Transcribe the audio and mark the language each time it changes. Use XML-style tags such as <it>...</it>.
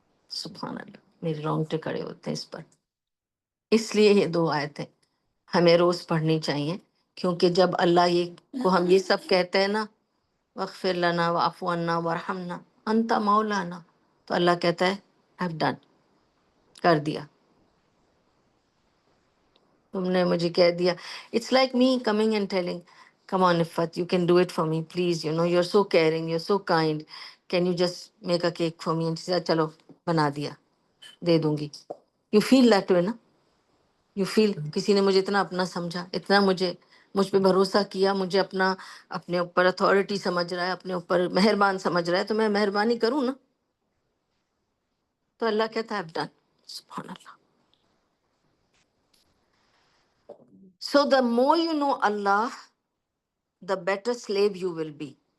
<ur>سبحان اللہ، میرے رونگٹے کھڑے ہوتے ہیں اس پر. اس لیے یہ دو آیتیں ہمیں روز پڑھنی چاہیے، کیونکہ جب اللہ یہ کو ہم یہ سب کہتے ہیں نا</ur> <ar>واغفر لنا واعف عنا وارحمنا انت مولانا،</ar> <ur>تو اللہ کہتا ہے</ur> <en>I've done،</en> <ur>کر دیا، تم نے مجھے کہہ دیا.</ur> <en>It's like me coming and telling come on Ifat, you can do it for me please, you're so caring, you're so kind, can you just make a cake for me? And she said</en> <ur>چلو بنا دیا، دے دوں گی.</ur> <en>you feel that way</en> <ur>نا،</ur> <en>you feel</en> <ur>کسی نے مجھے اتنا اپنا سمجھا، اتنا مجھ پہ بھروسہ کیا، مجھے اپنے اوپر اتھارٹی سمجھ رہا ہے، اپنے اوپر مہربان سمجھ رہا ہے، تو میں مہربانی کروں نا. تو اللہ کہتا ہے</ur> <en>I've done.</en> <ur>سبحان اللہ.</ur> <en>So the more you know Allah, the better slave you will be.</en>